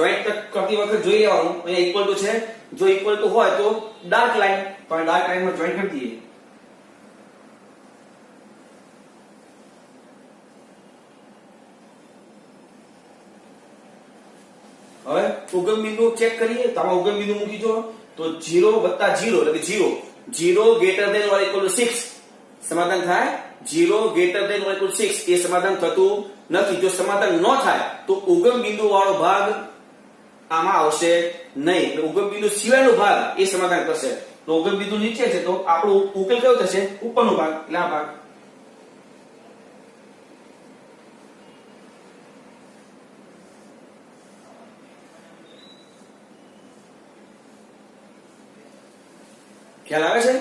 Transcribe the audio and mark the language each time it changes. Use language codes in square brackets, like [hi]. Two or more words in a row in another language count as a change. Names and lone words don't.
[gu] જોઈન્ટ કરતી વખત જોઈ લેવાનું અહીંયા [en] equal to [gu] છે. જો [en] equal to [gu] હોય તો [en] dark line, [gu] તો [en] dark lineમાં [gu] જોઈન્ટ કરી દઈએ. હવે ઉગમ બિંદુ ચેક કરીએ. તો આમાં ઉગમ બિંદુ મૂકી જો તો 0 + 0 એટલે કે 0 0 [en] greater than or equal to [gu] 6 સમાધાન થાય. 0 [en] greater than or equal to [gu] 6 એ સમાધાન થતું નથી. જો સમાધાન ન થાય તો ઉગમ બિંદુ વાળો ભાગ આમાં આવશે નહીં. એટલે ઉગમ બિંદુ સિવાયનો ભાગ એ સમાધાન કરશે. તો ઉગમ બિંદુ નીચે છે તો આપણો ઉકેલ કયો થશે? ઉપરનો ભાગ, એટલે આ ભાગ. ખ્યાલ આવે છે?